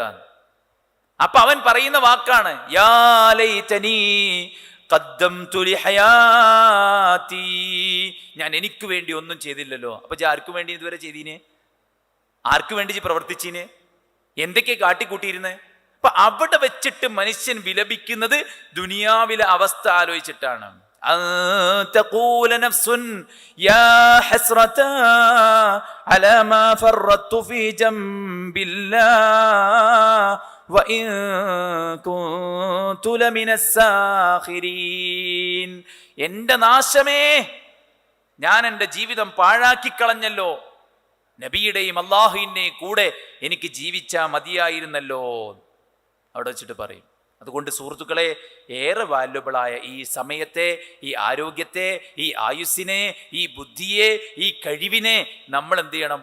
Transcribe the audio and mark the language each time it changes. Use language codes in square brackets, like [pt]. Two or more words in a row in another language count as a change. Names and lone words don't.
[ml] അപ്പൊ അവൻ പറയുന്ന വാക്കാണ് [ar] يا ليتني قدمت لحياتي. [ml] ഞാൻ എനിക്ക് വേണ്ടി ഒന്നും ചെയ്തില്ലല്ലോ. അപ്പൊ ആർക്കു വേണ്ടി ഇതുവരെ ചെയ്തീനെ? ആർക്കു വേണ്ടി പ്രവർത്തിച്ചീനെ? എന്തൊക്കെ കാട്ടിക്കൂട്ടിയിരുന്നേ? അപ്പൊ അവിടെ വെച്ചിട്ട് മനുഷ്യൻ വിലപിക്കുന്നത് ദുനിയാവിലെ അവസ്ഥ ആലോചിച്ചിട്ടാണ്. [ar] أن تقول نفس يا حسرة على ما فرطت في جنب الله وإن كنت لمن الساخرين. [ml] എൻ്റെ നാശമേ, ഞാൻ എൻ്റെ ജീവിതം പാഴാക്കിക്കളഞ്ഞല്ലോ, നബിയുടെയും അള്ളാഹുവിൻ്റെയും കൂടെ എനിക്ക് ജീവിച്ചാൽ മതിയായിരുന്നല്ലോ അവിടെ വെച്ചിട്ട് പറയും. അതുകൊണ്ട് സുഹൃത്തുക്കളെ, ഏറെ വാല്യുബിളായ ഈ സമയത്തെ, ഈ ആരോഗ്യത്തെ, ഈ ആയുസ്സിനെ, ഈ ബുദ്ധിയെ, ഈ കഴിവിനെ നമ്മൾ എന്ത് ചെയ്യണം?